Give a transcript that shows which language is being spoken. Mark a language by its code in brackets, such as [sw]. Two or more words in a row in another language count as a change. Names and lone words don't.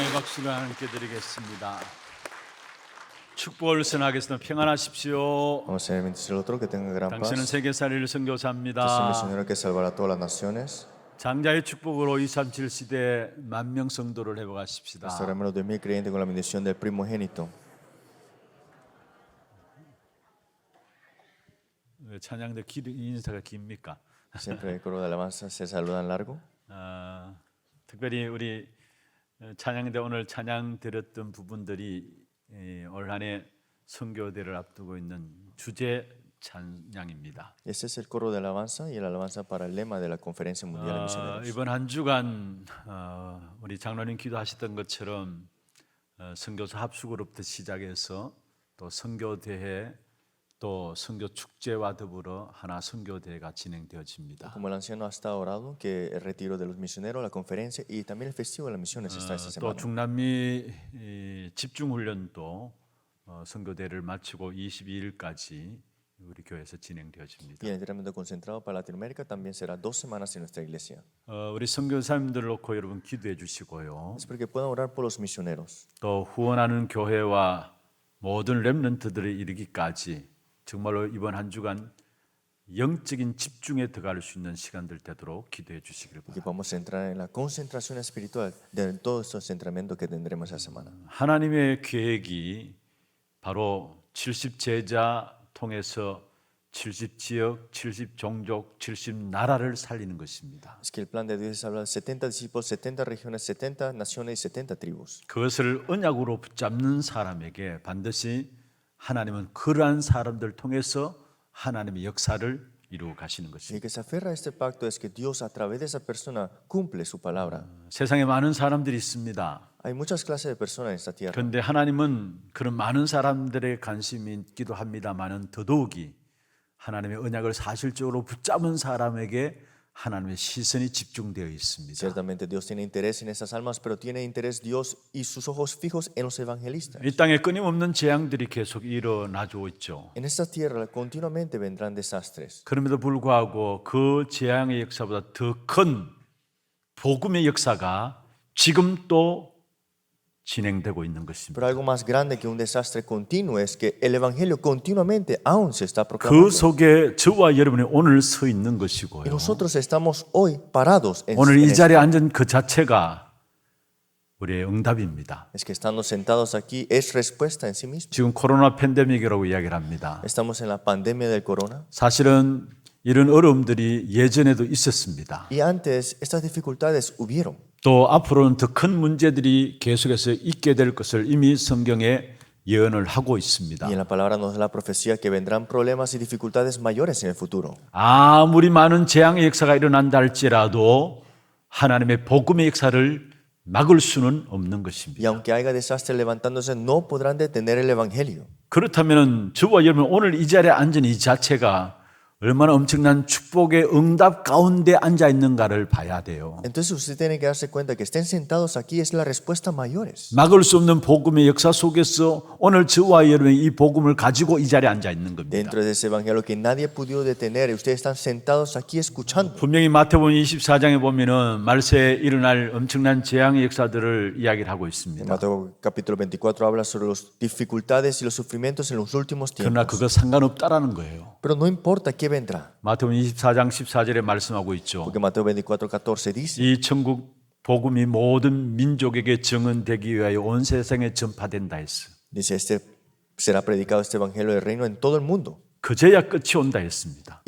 [ko] 시간 함께 드리겠습니다. 축복을 선하겠습니다. 평안하십시오. [es] Vamos a bendecir al otro, que tenga gran [ko] 당신은 [es] paz. [ko] 세계살이를 [es] Yo soy [ko] 선교사입니다. [es] misionero que salvará a todas las naciones. [ko] 장자의 축복으로 237 시대 만명 성도를 회복하십시다. [es] Restauremos los 2000 creyentes con la bendición del primogénito. [ko] 왜 찬양대 인사가 깁니까? [es] Siempre el coro de alabanza se saludan largo. [ko] 특별히 우리 찬양대 오늘 찬양 드렸던 부분들이 올 한해 선교대를 앞두고 있는 주제 찬양입니다. [es] Ese es el coro de alabanza y la alabanza para el lema de la Conferencia Mundial de Misioneros. [ko] 이번 한 주간 우리 장로님 기도하셨던 것처럼 선교사 합숙으로부터 시작해서 또 선교대회 또 선교 축제와 더불어 하나 선교대회가 진행되어집니다. [es] Como el anciano ha estado orado, que el retiro de los misioneros, la conferencia y también el festivo de las misiones está esta [ko] 또 [es] semana. [ko] 중남미 집중훈련도 선교대회를 마치고 22일까지 우리 교회에서 진행되어집니다. [es] Y el entrenamiento concentrado para Latinoamérica también será 2 semanas en nuestra iglesia. [ko] 우리 선교사님들 놓고 여러분 기도해 주시고요. [es] Espero que puedan orar por los misioneros. [ko] 또 후원하는 교회와 모든 렘넌트들이 이르기까지 정말로 이번 한 주간 영적인 집중에 들어갈 수 있는 시간들 되도록 기도해 주시기를 [es] Y que [ko] 바랍니다. [es] podamos entrar en la concentración espiritual de todos estos entrenamientos que tendremos esa semana. [ko] 하나님의 계획이 바로 70제자 통해서 70지역, 70종족, 70나라를 살리는 것입니다. [es] Es que el plan de Dios es hablar de 70 discípulos, 70 regiones, 70 naciones y 70 tribus. [ko] 그것을 언약으로 붙잡는 사람에게 반드시 하나님은 그러한 사람들 통해서 하나님의 역사를 이루어 가시는 [es] Y [ko] 것입니다. [es] el que se aferra a este pacto es que Dios a través de esa persona cumple su palabra. [ko] 세상에 많은 사람들이 있습니다. [es] Hay muchas clases de personas en esta tierra. [ko] 그런데 하나님은 그런 많은 사람들의 관심이 있기도 합니다만은 더더욱이 하나님의 언약을 사실적으로 붙잡은 사람에게 하나님의 시선이 집중되어 있습니다. [es] Ciertamente Dios tiene interés en esas almas, pero tiene interés Dios y sus ojos fijos en los evangelistas. [ko] 이 땅에 끊임없는 재앙들이 계속 일어나고 있죠. [es] En esta tierra continuamente vendrán desastres. [ko] 그럼에도 불구하고 그 재앙의 역사보다 더 큰 복음의 역사가 지금 또 진행되고 있는 것입니다. [es] Pero algo más grande que un desastre continuo es que el evangelio continuamente aún se está [ko] 그 [es] proclamando. [ko] 속에 저와 여러분이 오늘 서 있는 [es] Y [ko] 것이고요. [es] nosotros estamos hoy parados en [ko] 오늘 이 [es] esto. [ko] 자리에 앉은 그 자체가 우리의 응답입니다. [es] Es que estando sentados aquí es respuesta en sí mismo. [ko] 지금 코로나 팬데믹이라고 이야기를 합니다. [es] Estamos en la pandemia del corona. [ko] 사실은 이런 어려움들이 예전에도 있었습니다. [es] Y antes estas dificultades hubieron. [ko] 또 앞으로는 더 큰 문제들이 계속해서 있게 될 것을 이미 성경에 예언을 하고 있습니다. [es] Y en la palabra nos da la profecía que vendrán problemas y dificultades mayores en el futuro. [ko] 아무리 많은 재앙의 역사가 일어난다 할지라도 하나님의 복음의 역사를 막을 수는 없는 [es] Y [ko] 것입니다. [es] aunque haya desastres levantándose, no podrán detener el evangelio. [ko] 그렇다면 저와 여러분 오늘 이 자리에 앉은 이 자체가 얼마나 엄청난 축복의 응답 가운데 앉아 있는가를 봐야 돼요. [es] Entonces usted tiene que darse cuenta que estén sentados aquí es la respuesta mayores. [ko] 막을 수 없는 복음의 역사 속에서 오늘 저와 여러분이 이 복음을 가지고 이 자리에 앉아 있는 겁니다. [es] Dentro de ese evangelio que nadie pudo detener y ustedes están sentados aquí escuchando. [ko] 분명히 마태복음 24장에 보면은 말세에 일어날 엄청난 재앙의 역사들을 이야기를 하고 [es] En [ko] 있습니다. [es] Mateo capítulo 24 habla sobre las dificultades y los sufrimientos en los últimos [ko] 그러나 [es] tiempos. [ko] 그거 상관없다라는 거예요. [es] Pero no importa qué vendrá. [ko] 마태복음 24장 14절에 말씀하고 있죠. [es] Porque Mateo 24:14 dice [ko] 이 천국 복음이 모든 민족에게 증언되기 위하여 온 세상에 전파된다 했어. [es] Dice, será predicado este evangelio del reino en todo el mundo. [ko] 그제야 끝이 온다 했습니다.